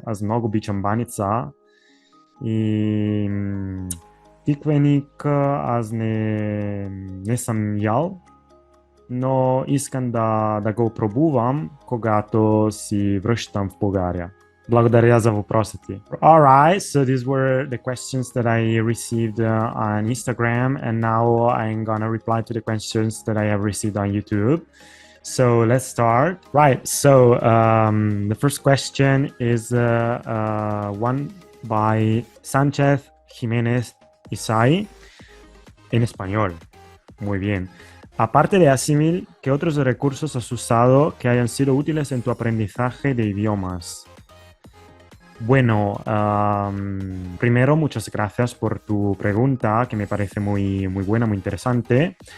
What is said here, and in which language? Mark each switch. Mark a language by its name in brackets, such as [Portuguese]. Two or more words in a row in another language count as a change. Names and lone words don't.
[Bulgarian] Аз много обичам баница. И тиквеник аз не съм ял, но искам да го пробувам, когато си връщам в България. Благодаря за въпросите. [English] Alright, so these were the questions that I received on Instagram, and now I'm gonna reply to the questions that I have received on YouTube. So let's start. Right. So the first question is one by Sánchez Jiménez Isai [Spanish] en español. Muy bien. Aparte de Assimil, ¿qué otros recursos has usado que hayan sido útiles en tu aprendizaje de idiomas? Bueno, primero muchas gracias por tu pregunta, que me parece muy buena, muy interesante.